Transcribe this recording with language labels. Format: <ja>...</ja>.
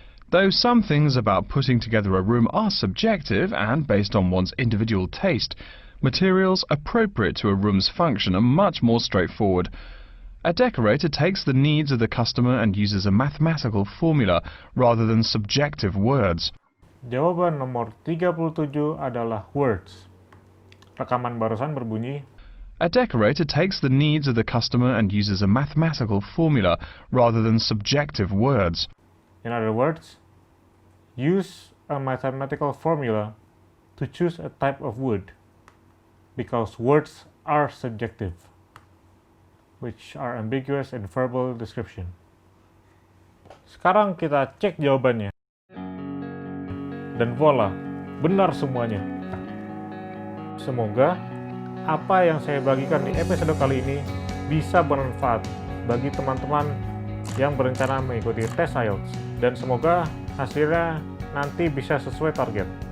<en>Though some things about putting together a room are subjective and based on one's individual taste, materials appropriate to a room's function are much more straightforward. A decorator takes the needs of the customer and uses a mathematical formula rather than subjective words.</en> <id>Jawaban nomor 37 adalah words. Rekaman barusan berbunyi,</id> <en>A decorator takes the needs of the customer and uses a mathematical formula rather than subjective words. in other words, use a mathematical formula to choose a type of wood, because words are subjective, which are ambiguous in verbal description.</en> <id>Sekarang kita cek jawabannya. Dan voila, benar semuanya. Semoga apa yang saya bagikan di episode kali ini bisa bermanfaat bagi teman-teman yang berencana mengikuti tes IELTS, dan semoga hasilnya nanti bisa sesuai target.</id>